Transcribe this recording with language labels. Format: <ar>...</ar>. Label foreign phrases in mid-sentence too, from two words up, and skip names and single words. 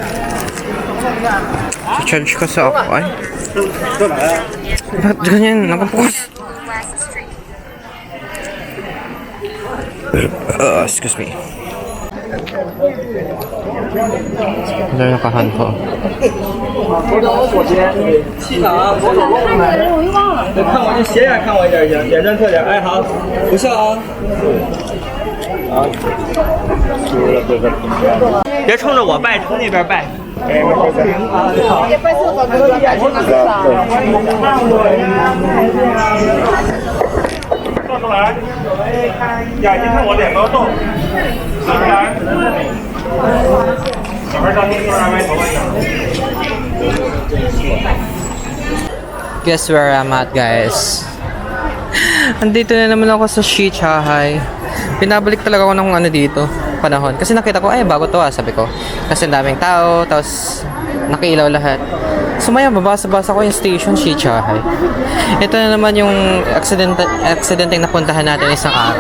<tl>Charge ko sa ako. Ay. Ba't ganyan? Nakapokus.</tl> <en>Excuse me.</en> <tl>Ano yung nakahan ko?</tl> <zh>看我这斜眼看我一点行，眼神特点，哎好，不笑啊。别冲着我拜，冲那边拜。坐出来，眼睛看我，脸不要动，坐出来。小孩当心，一会儿歪头发痒。</zh> <en>Guess where I'm at, guys?</en> <tl>Andito na naman ako sa Shichahay. Pinabalik talaga ako ng ano dito, panahon. Kasi nakita ko, ay bago to sabi ko. Kasi daming tao, tapos nakailaw lahat. So maya, babasa-basa ko yung station, Shichahay. Ito na naman yung aksidenteng napuntahan natin isang araw.</tl>